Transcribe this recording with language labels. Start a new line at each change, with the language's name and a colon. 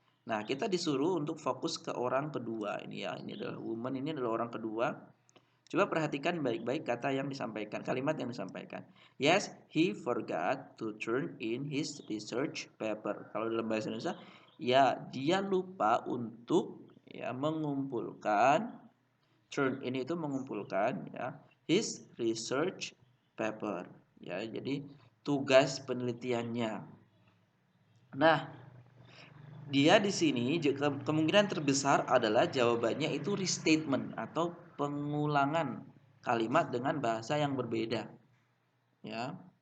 Indonesian: Nah, kita disuruh untuk fokus ke orang kedua ini ya. Ini adalah woman, ini adalah orang kedua. Coba perhatikan baik-baik kata yang disampaikan, kalimat yang disampaikan.
English: Yes, he forgot to turn in his research paper.
Indonesian: Kalau dalam bahasa Indonesia, ya dia lupa untuk ya mengumpulkan, turn in itu mengumpulkan ya
English: his research paper.
Indonesian: Ya, jadi tugas penelitiannya. Nah, dia di sini kemungkinan terbesar adalah jawabannya itu restatement atau pengulangan kalimat dengan bahasa yang berbeda. Ya.